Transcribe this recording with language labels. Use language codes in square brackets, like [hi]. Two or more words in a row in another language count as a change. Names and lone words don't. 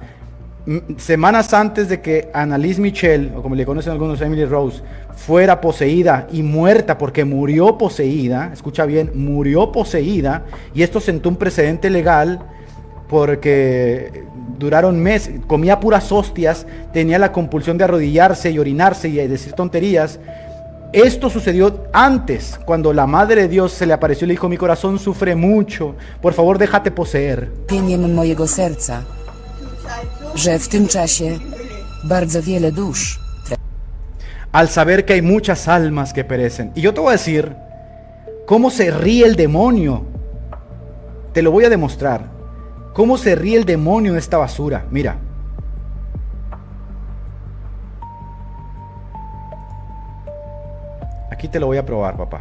[es] Semanas antes de que Annalise Michel, o como le conocen algunos, Emily Rose, fuera poseída y muerta porque murió poseída, escucha bien, murió poseída, y esto sentó un precedente legal porque duraron meses, comía puras hostias, tenía la compulsión de arrodillarse y orinarse y decir tonterías. Esto sucedió antes, cuando la Madre de Dios se le apareció y le dijo: mi corazón sufre mucho, por favor déjate poseer. [pl] Mojego serca, że w tym czasie bardzo wiele dusz [es] Al saber que hay muchas almas que perecen. Y yo te voy a decir cómo se ríe el demonio. Te lo voy a demostrar. Cómo se ríe el demonio de esta basura. Mira. Aquí te lo voy a probar, papá.